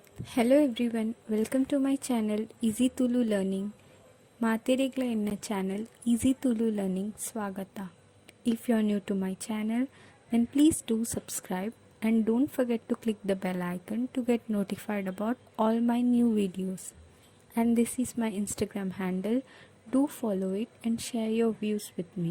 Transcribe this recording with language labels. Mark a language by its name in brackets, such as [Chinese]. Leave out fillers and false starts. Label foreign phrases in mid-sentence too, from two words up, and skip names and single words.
[English] Hello everyone, welcome to my channel Easy Tulu Learning. [Tulu] ಮಾತಿರಿಗ್ಲ ಎನ್ನ ಚಾನೆಲ್ Easy Tulu Learning ಸ್ವಾಗತ. [English] If you are new to my channel, then please do subscribe and don't forget to click the bell icon to get notified about all my new videos. And this is my Instagram handle. Do follow it and share your views with me.